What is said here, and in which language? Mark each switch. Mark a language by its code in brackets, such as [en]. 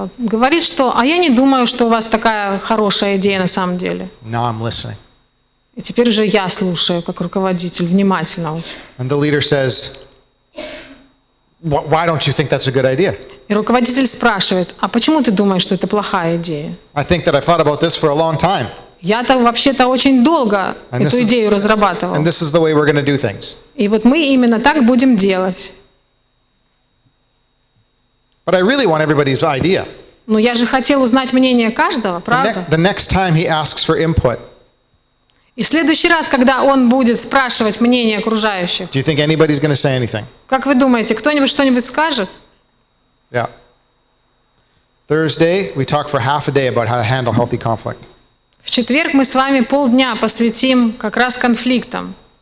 [ru] говорит, что «а я не думаю, что у вас такая хорошая идея на самом деле». [en] Now I'm listening. [ru] И теперь уже я слушаю, как руководитель, внимательно очень. [en] And the leader says, why don't you think that's a good idea? [ru] И руководитель спрашивает: а почему ты думаешь, что это плохая идея? [en] I think that I've thought about this for a long time, [ru] Я-то вообще-то очень долго [en] And this [ru] эту [en] is- [ru] идею разрабатывал. [en] and this is the way we're going to do things. [ru] И вот мы именно так будем делать. [en] But I really want everybody's idea. [ru] Но я же хотел узнать мнение каждого, правда? [en] The next time he asks for input, [ru] И в следующий раз, когда он будет спрашивать мнение окружающих, [en] do you think anybody's going to say anything? [ru] как вы думаете, кто-нибудь что-нибудь скажет? [en] Yeah. Thursday, we talk for half a day about how to handle healthy conflict. [ru] В четверг мы с вами полдня посвятим как раз конфликтам.